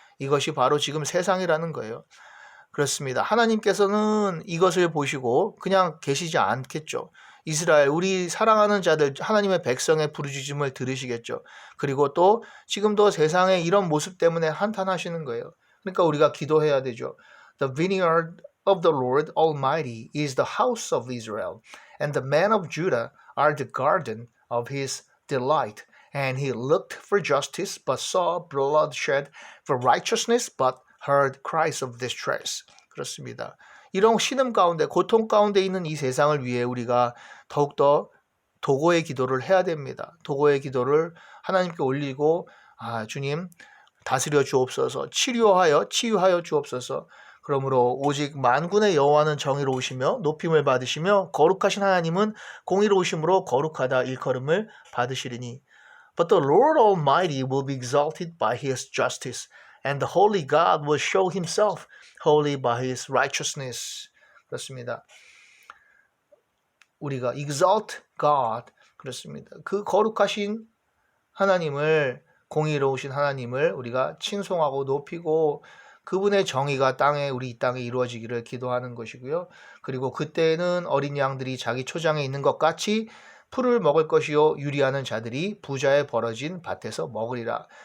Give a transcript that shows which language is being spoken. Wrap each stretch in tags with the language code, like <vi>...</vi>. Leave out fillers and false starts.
<ko>이것이 바로 지금 세상이라는 거예요. 그렇습니다. 하나님께서는 이것을 보시고 그냥 계시지 않겠죠. 이스라엘 우리 사랑하는 자들 하나님의 백성의 부르짖음을 들으시겠죠. 그리고 또 지금도 세상의 이런 모습 때문에 한탄하시는 거예요. 그러니까 우리가 기도해야 되죠.</ko> <en>The vineyard of the Lord Almighty is the house of Israel, and the men of Judah are the garden of his delight. And he looked for justice, but saw bloodshed, for righteousness, but heard cries of distress.</en> <ko>그렇습니다. 이런 신음 가운데, 고통 가운데 있는 이 세상을 위해 우리가 더욱더 도고의 기도를 해야 됩니다. 도고의 기도를 하나님께 올리고 주님 다스려 주옵소서, 치유하여 주옵소서. 그러므로 오직 만군의 여호와는 정의로우시며 높임을 받으시며 거룩하신 하나님은 공의로우심으로 거룩하다 일컬음을 받으시리니.</ko> <en>But the Lord Almighty will be exalted by his justice, and the holy God will show himself holy by his righteousness.</en> <ko>그렇습니다. 우리가</ko> <en>exalt God</en> <ko>그렇습니다. 그 거룩하신 하나님을 공의로우신 하나님을 우리가 칭송하고 높이고 그분의 정의가 우리 이 땅에 이루어지기를 기도하는 것이고요. 그리고 그때는 어린 양들이 자기 초장에 있는 것 같이 풀을 먹을 것이요 유리하는 자들이 부자의 벌어진 밭에서 먹으리라.</ko>